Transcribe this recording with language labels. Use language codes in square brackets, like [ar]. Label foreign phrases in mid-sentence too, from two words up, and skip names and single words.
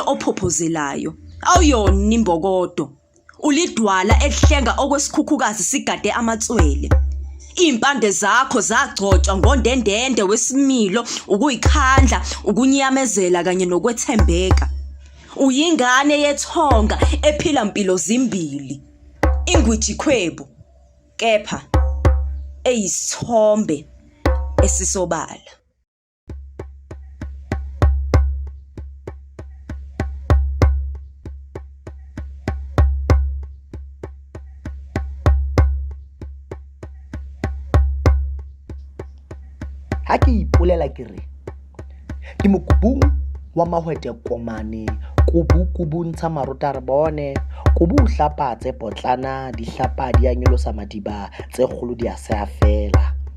[zu] ophophozelayo awuyona imbokodo ulidwala ehlenga okwesikhukhukazi sigade amatswele impande zakho zagcotshwa ngondendende wesimilo ukuyikhandla ukunyamezela kanye nokwethembeka uyingane yethonga ephila impilo zimbili ingwiji khwebu kepha eyisithombe esisobala. [nso] ha ke ipolela ke re ke mokubung wa mahwete komane kubu ntsha marota re bone kubu hlapa tse potlana di hlapa di a nyolosa madiba tse kgolo di a se fela